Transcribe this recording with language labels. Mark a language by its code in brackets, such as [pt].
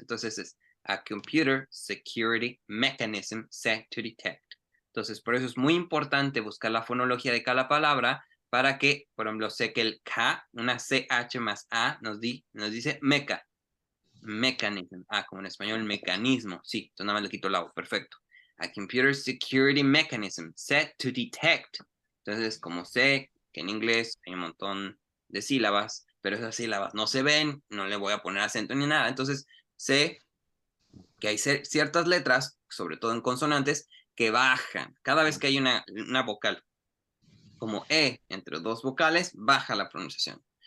[es] Entonces es [en] a computer security mechanism set to detect. [es] Entonces, por eso es muy importante buscar la fonología de cada palabra para que, por ejemplo, sé que el K, una CH más A, nos dice mechanism. Ah, como en español, mecanismo. Sí, entonces nada más le quito el agua. Perfecto. [en] A computer security mechanism set to detect. [es] Entonces, como sé que en inglés hay un montón de sílabas, pero esas sílabas no se ven, no le voy a poner acento ni nada. Entonces, sé que hay ciertas letras, sobre todo en consonantes, que bajan. Cada vez que hay una vocal como E entre 2 vocales, baja la pronunciación.